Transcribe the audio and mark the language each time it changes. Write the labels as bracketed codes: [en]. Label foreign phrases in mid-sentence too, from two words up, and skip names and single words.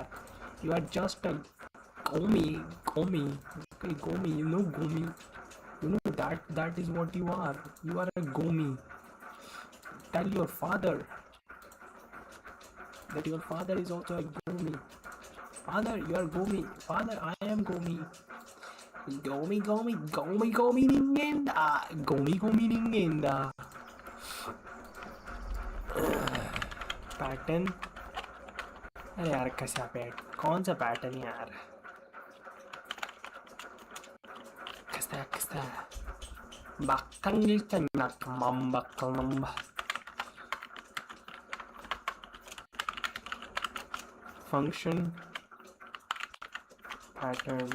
[en] You are just a gomi. You know gomi. You know that is what you are. You are a gomi. Tell your father that your father is also a gomi. Father, you are gomi. Father, I am gomi. [ja] ゴミ人間だ. ゴミ人間だ. [hi] पैटर्न, अरे यार कैसा कौन सा पैटर्न यार, कैसा [en] function pattern.